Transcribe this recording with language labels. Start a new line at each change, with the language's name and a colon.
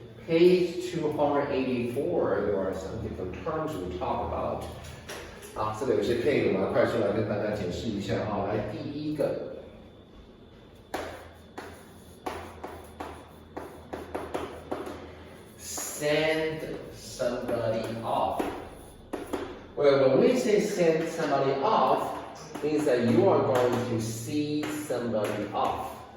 English: Page 284, there are some different terms we talk about.
Chinese: 啊，这个有些片语我们快速来跟大家解释一下啊。来，第一个
English: ，send somebody off. Well, when we say send somebody off, means that you are going to see somebody off.